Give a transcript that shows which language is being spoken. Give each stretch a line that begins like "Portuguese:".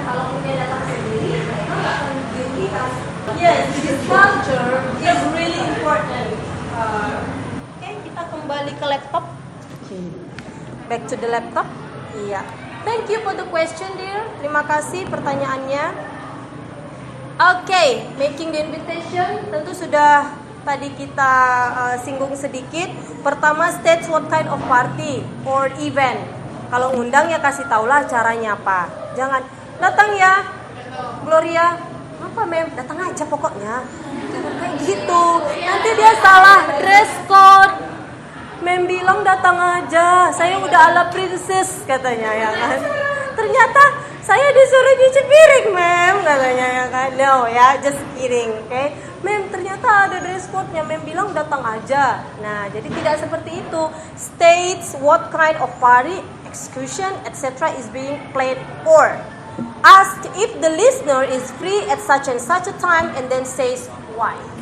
Indonesian: Kalau punya datang sendiri, mereka nggak akan dirugikan.
English: Yes, this culture is really important.
Indonesian: Oke, kita kembali ke laptop.
English: Back to the laptop. Iya. Thank you for the question, dear.
Indonesian: Terima kasih pertanyaannya. Oke,
English: making the invitation
Indonesian: tentu sudah tadi kita singgung sedikit. Pertama,
English: state what kind of party or event.
Indonesian: Kalau ngundang ya kasih taulah caranya apa. Jangan datang ya, Gloria. Apa mem? Datang aja pokoknya. Jangan kayak gitu. Nanti dia salah dress code. Mem bilang datang aja. Saya udah ala princess katanya ya kan. Ternyata saya disuruh nyuci piring, mem, katanya ya kan. No ya,
English: just kidding,
Indonesian: oke. Okay? Mem, ternyata ada dress code-nya. Mem bilang datang aja. Nah, jadi tidak seperti itu.
English: States what kind of party, excursion, etc. is being planned for. Ask if the listener is free at such and such a time and then says why.